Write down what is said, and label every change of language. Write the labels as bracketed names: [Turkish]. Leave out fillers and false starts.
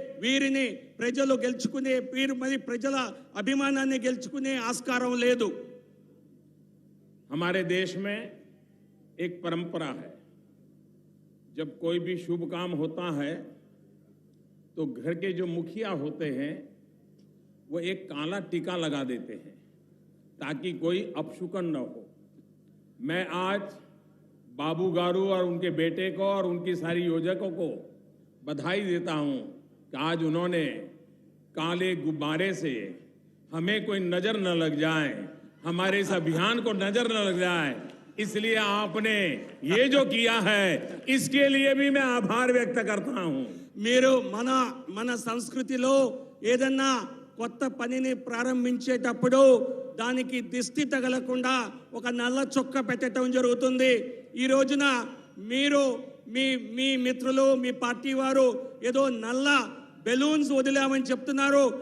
[Telugu] వీరిని ప్రజలు గెలుచుకునే, మరి ప్రజల అభిమానాన్ని గెలుచుకునే ఆస్కారం లేదు. [Hindi] हमारे देश में एक परंपरा है, जब कोई भी शुभ काम होता है तो घर के जो मुखिया होते हैं वो एक काला टीका लगा देते हैं ताकि कोई अपशुकन न हो. मैं आज बाबू गारू और उनके बेटे को और उनकी सारी योजकों को बधाई देता हूं कि आज उन्होंने काले गुब्बारे से हमें कोई नजर न लग जाए, हमारे इस अभियान को नजर न लग जाए, इसलिए आपने ये जो किया है इसके लिए भी मैं आभार व्यक्त करता हूं. [Telugu] మీరు మన సంస్కృతిలో ఏదన్నా కొత్త పనిని ప్రారంభించేటప్పుడు దానికి దిష్టి తగలకుండా ఒక నల్ల చొక్క పెట్టడం జరుగుతుంది. ఈ రోజున మీరు మీ మిత్రులు, మీ పార్టీ వారు ఏదో నల్ల బెలూన్స్ వదిలామని చెప్తున్నారు.